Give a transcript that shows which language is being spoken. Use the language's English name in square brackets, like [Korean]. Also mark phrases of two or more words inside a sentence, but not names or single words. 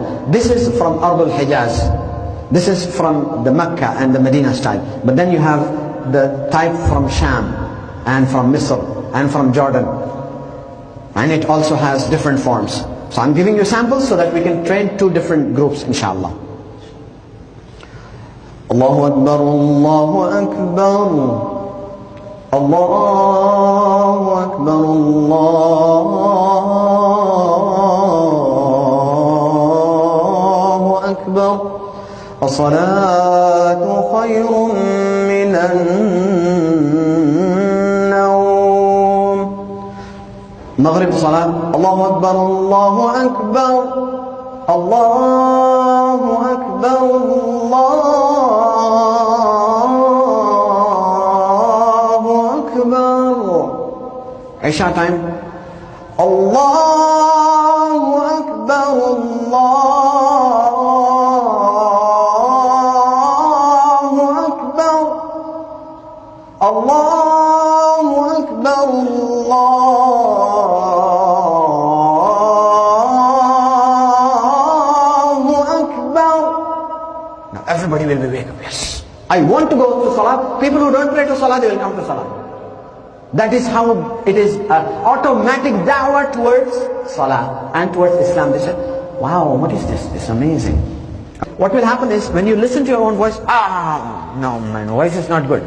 [English] This is from Ardul Hijaz. This is from the Mecca and the Medina type. But then you have the type from Sham and from Misr and from Jordan. And it also has different forms. So I'm giving you samples so that we can train two different groups, inshallah. [Arabic] الله أكبر، الله أكبر، الله أكبر، الله أكبر. الصلاة خير من النوم. مغرب صلاة. الله أكبر، الله أكبر، الله أكبر، الله أكبر. [English] Isha time. [Arabic] الله أكبر، الله أكبر، الله أكبر، الله أكبر. [English] Now everybody will be wake up. Yes, I want to go to salat. People who don't pray to salat, they will come to salat. That is how it is, automatic da'wah towards salah and towards Islam. They say, wow, what is this? This is amazing. What will happen is, when you listen to your own voice, no, my voice is not good.